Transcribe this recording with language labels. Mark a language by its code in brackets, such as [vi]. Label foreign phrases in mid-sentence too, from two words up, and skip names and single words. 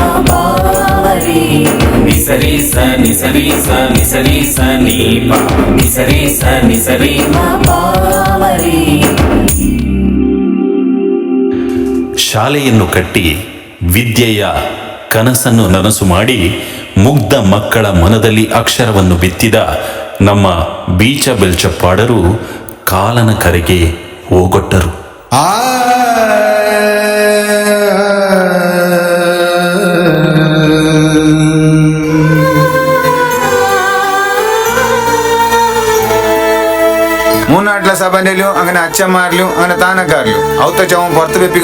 [kn] ನಿಸರಿ ಸ ನಿಸರಿ ಸ ನಿಸರಿ ಸ ನೀ ಪ ನಿಸರಿ ಸ ನಿಸರಿ ಶಾಲೆಯನ್ನು ಕಟ್ಟಿ ವಿದ್ಯೆಯ ಕನಸನ್ನು ನನಸು ಮಾಡಿ ಮುಗ್ಧ ಮಕ್ಕಳ ಮನದಲ್ಲಿ ಅಕ್ಷರವನ್ನು ಬಿತ್ತಿದ ನಮ್ಮ ಬೀಚ ಬೆಲ್ಚಪ್ಪಾಡರು ಕಾಲನ ಕರೆಗೆ ಹೋಗೊಟ್ಟರು. [ml] മൂന്നാട്ടിലെ സഭയിലും അങ്ങനെ അച്ഛന്മാരിലും അങ്ങനെ താനക്കാരിലും ഔത്ത ചവൻ പുറത്ത് വെപ്പിക്കും